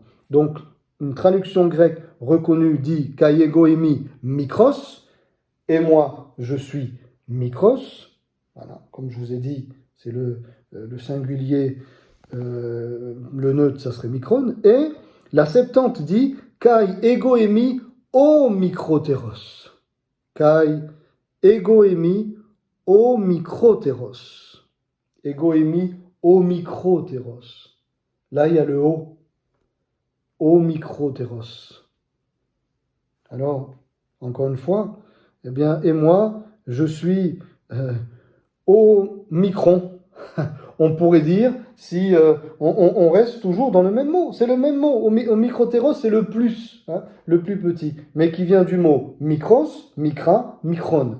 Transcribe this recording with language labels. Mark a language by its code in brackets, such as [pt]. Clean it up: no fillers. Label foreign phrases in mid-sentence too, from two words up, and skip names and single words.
[fr] Donc, une traduction grecque reconnue dit « [el] Καὶ ἐγώ εἰμι μικρός [fr] » et moi, je suis mikros. Voilà, comme je vous ai dit, c'est le singulier, le neutre, ça serait micron. Et la Septante dit « [el] Καὶ ἐγώ εἰμι ὁ μικρότερος ». Καὶ ἐγώ εἰμι ὁ μικρότερος. Ἐγώ εἰμι ὁ μικρότερος. [fr] Là, il y a le o. [el] Ὁ μικρότερος. [fr] Alors, encore une fois, eh bien, et moi, je suis au micron. On pourrait dire, si on reste toujours dans le même mot. C'est le même mot. Au microtéros, c'est le plus, hein, le plus petit, mais qui vient du mot [el] μικρός, μικρά, μικρόν.